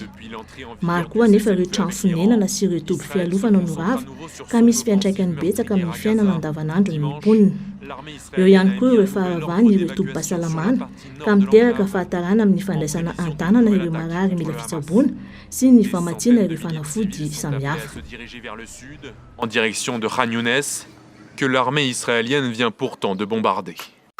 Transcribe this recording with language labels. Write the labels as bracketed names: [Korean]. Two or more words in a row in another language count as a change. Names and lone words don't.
[Malagasy] Maro koa nefa ireo trano fonenana sy ireo toby fialofana no rava ka misy fiantraikany betsaka amin'ny fiainana andavanandro ny mponina. Eo ihany koa ireo faharavany ireo tobi-pahasalamana ka miteraka fahatarana amin'ny fandraisana an-tanana ireo marary mila fitsaboana sy ny famatsiana ireo fanafody samihafa. [French] En direction de Ragnones, que l'armée israélienne vient pourtant de bombarder.